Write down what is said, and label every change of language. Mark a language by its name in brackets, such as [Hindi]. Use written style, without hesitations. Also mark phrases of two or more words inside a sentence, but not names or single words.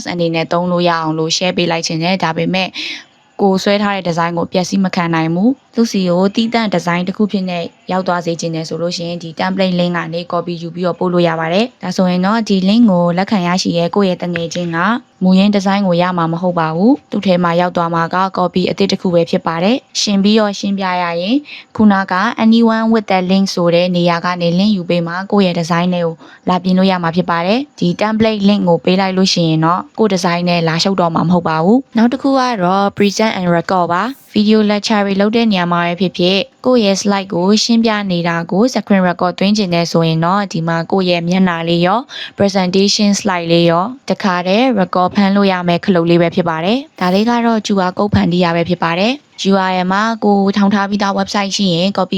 [Burmese] အနေနဲ့သုံးလို့ရအောင်လို့ share ပေးလိုက်ခြင်းနဲ့ဒါပေမဲ့ကိုဆွဲထားတဲ့ design ကိုပျက်စီးမခံနိုင်ဘူးသူစီကိုတီးတန့် design တစ်ခုဖြစ်နေရောက်သွားစေခြင်းနဲ့ဆိုလို့ရှိရင်ဒီ [English] template link [Burmese] ကနေ copy ယူပြီးတော့ပို့လို့ရပါတယ်ဒါဆိုရင်တော့ဒီ link ကိုလက်ခံရရှိရဲကိုယ့်ရဲ့တငယ်ချင်းကမူရင်း design ကိုရမှာမဟုတ်ပါဘူးသူ့ထဲမှာရောက်သွားမှာက copy အသစ်တစ်ခုပဲဖြစ်ပါတယ်ရှင်ပြီးတော့ရှင်းပြရရင်ခုနက [English] anyone with the link [Burmese] ဆိုတဲ့နေရာကနေ link ယူပေးမှာကိုယ့်ရဲ့ design တွေကိုလာပြင်လို့ရမှာဖြစ်ပါတယ်ဒီ [English] template link [Burmese] ကိုပေးလိုက်လို့ရှိရင်တော့ကိုယ့် design နဲ့လာရှုပ်တော့မှာမဟုတ်ပါဘူးနောက်တစ်ခုကတော့ [English] present and record [Burmese] ပါ [English] video lecture [Burmese] တွေလုပ်တဲ့နေရာမှာပဲဖြစ်ဖြစ်ကိုယ့်ရဲ့ slide ကိုရှင်းပြနေတာကို [English] screen record [Burmese] သွင်း ကျင်နေဆိုရင်တော့ဒီမှာကိုယ့်ရဲ့မျက်နှာလေးရော [English] presentation slide [Burmese] လေးရောတခါတည်း record ဖမ်းလို့ရမယ့်ခလုတ်လေးပဲဖြစ်ပါတယ်ဒါလေးကတော့ [English] QR code [Burmese] ဖန်တီးရပဲဖြစ်ပါတယ် URL မှာကိုထောင်ထားပြီးသား website ရှိရင် copy